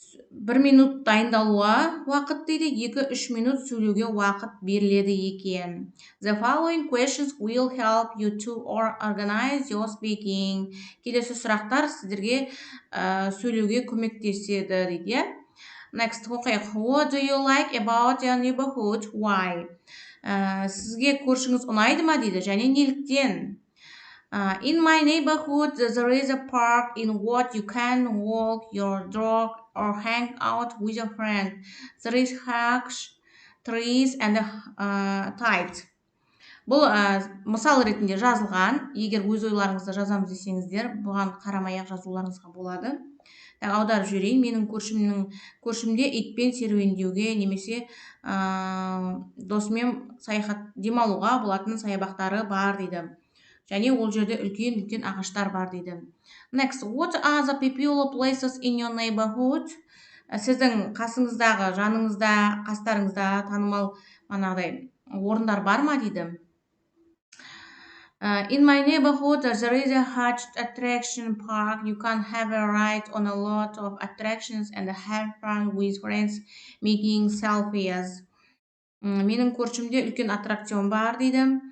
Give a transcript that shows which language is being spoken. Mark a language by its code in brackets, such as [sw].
[kk] 1 минут дайындалуға уақыт дейді, 2-3 минут сөйлеуге уақыт беріледі екен. [en] The following questions will help you to organize your speaking. [kk] Келесі сұрақтар сіздерге сөйлеуге көмектеседі дейді. Next, оқиық. [en] What do you like about your neighborhood? Why? [kk] Сізге көршіңіз ұнайды ма дейді, және неліктен? [en] In my neighborhood, there is a park in what you can walk your dog or hang out with your friend. There is hugs, trees and tides. [kk] Бұл мысал ретінде жазылған. Егер өз ойларыңызды жазамыз десеңіздер, бұған қарамай-ақ жазуларыңызға болады. Аударып жіберейін. Менің көршімде итпен серуендеуге немесе досымен саяхат демалуға болатын саябақтары бар дейді. Және ол жерде үлкен ағаштар бар дейді. [en] Next, what are the popular places in your neighborhood? [kk] Сіздің қасыңыздағы, жаныңызда, қастарыңызда танымал орындар бар ма дейді. [en] In my neighborhood, there is a huge attraction park. You can have a ride on a lot of attractions and have fun with friends making selfies. [kk] Менің көршімде үлкен аттракцион бар дейді.